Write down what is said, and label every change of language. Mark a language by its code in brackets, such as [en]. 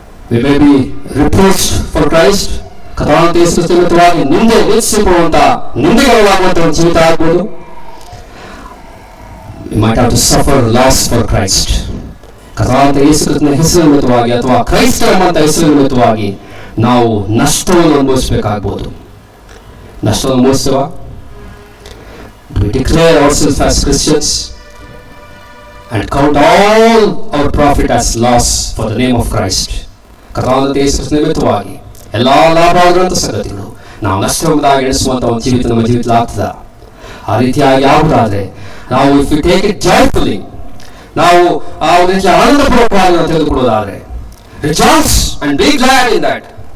[en] we may be reproached for Christ, [kn] ಕಥಾಂತ ಯೇಸುಕ್ರಿಸ್ತವಾಗಿ ನಿಂದೆ ನಿಲ್ಲಿಸಿಕೊಳ್ಳುವಂತ ನಿಂದೆಗೊಳಗಾಗುವಂತ ಒಂದು ಜೀವಿತ ಆಗ್ಬೋದು. [en] we might have to suffer loss for Christ, [kn] ಕಥಾಂತ ಯೇಸುಕ್ರಿಸ್ತನ ಹೆಸರು ನಿಮಿತ್ತವಾಗಿ ಅಥವಾ ಕ್ರೈಸ್ತ ಎಂಬಂತ ಹೆಸರು ನಿಮಿತ್ತವಾಗಿ ನಾವು ನಷ್ಟವನ್ನು ಅನುಭವಿಸಬೇಕಾಗ್ಬೋದು. ನಷ್ಟವನ್ನು ಅನುಭವಿಸುವ [en] we declare ourselves as Christians and count all our profit as loss for the name of Christ. [kn] ಕರ್ತನಾದ ಯೇಸು ನಿಮಿತ್ತವಾಗಿ ಎಲ್ಲ ಲಾಭವಾಗುವಂಥ ಸಂಗತಿಗಳು ನಾವು ನಷ್ಟವೆಂಬುದಾಗಿ ಎಣಿಸುವಂಥ ಒಂದು ಜೀವಿತ ನಮ್ಮ ಜೀವಿತ ಆಗ್ತದ. ಆ ರೀತಿಯಾಗಿ ಆಗುವುದಾದ್ರೆ ನಾವು [en] if you take it joyfully, [kn] ನಾವು ಆ ಒಂದು ರೀತಿಯ ಆನಂದಪೂರ್ವಕವಾಗಿ ನಾವು ತೆಗೆದುಕೊಳ್ಳೋದಾದ್ರೆ [en] Rejoice and be glad in that.